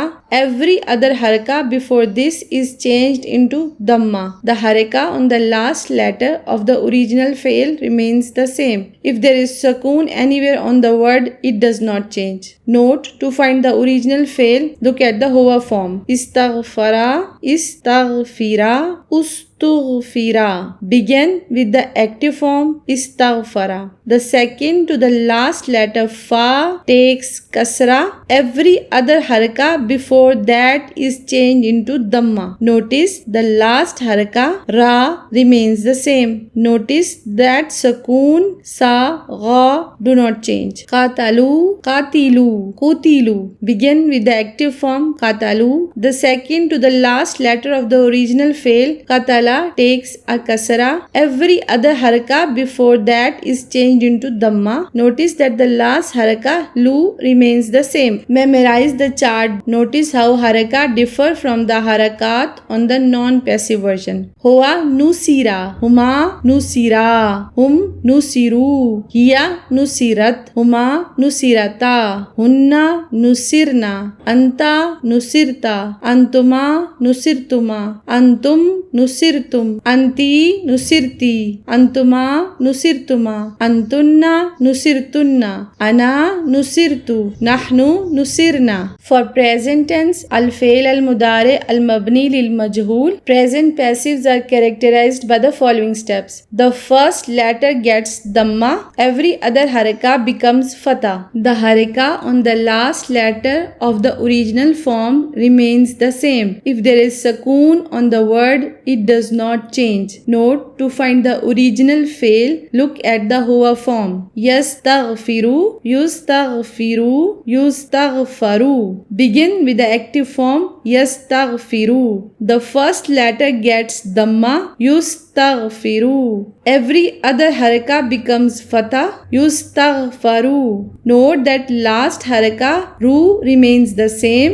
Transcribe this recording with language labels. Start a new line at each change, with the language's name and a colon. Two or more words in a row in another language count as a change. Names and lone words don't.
English: Every other haraka before this is changed into dhamma. The haraka on the last letter of the original fail remains the same. If there is sukoon anywhere on the word, it does not change. Note: to find the original fail, look at the huwa form.
Arabic: اِسْتَغْفَرَ، اِسْتَغْفِرْ، اُسْتُغْفِرَ.
English: Begin with the active form istaghfara. The second to the last letter fa takes kasra. Every other haraka before that is changed into dhamma. Notice the last haraka ra remains the same. Notice that sukoon sa gha do not change.
Arabic: قَتَلُوا، قَاتِلُوا، قُتِلُوا.
English: Begin with the active form qatalu. The second to the last letter of the original fail qatala takes a kasra. Every other haraka before that is changed into dhamma. Notice that the last haraka lu remains the same. Memorize the chart. Notice how haraka differ from the harakat on the non-passive version.
Arabic: هُوَ نُصِرَ، هُمَا نُصِرَا، هُمْ نُصِرُوا، هِيَ نُصِرَتْ، هُمَا نُصِرَتَا، هُنَّ نُصِرْنَ، أَنْتَ نُصِرْتَ، أَنْتُمَا نُصِرْتُمَا، أَنْتُمْ نُصِرْتُمْ، أَنْتِ نُصِرْتِ، أَنْتُمَا نُصِرْتُمَا، أَنْتُنَّ نُصِرْتُنَّ، أَنَا نُصِرْتُ، نَحْنُ نُصِرْنَا.
English: For present tense,
Arabic: الفعل المضارع المبني للمجهول,
English: present passives are characterized by the following steps. The first letter gets dhamma. Every other haraka becomes fatha. The haraka on the last letter of the original form remains the same. If there is sukoon on the word, it does not change. Note: to find the original fail, look at the huwa form.
Arabic: يَسْتَغْفِرُ، يُسْتَغْفِرُ، يُسْتَغْفَرُ.
English: Begin with the active form yastaghfiru. The first letter gets dhamma.
Arabic: يُسْتَغْفِرُ.
English: Every other haraka becomes fatha.
Arabic: يُسْتَغْفَرُ.
English: Note that last haraka ru remains the same.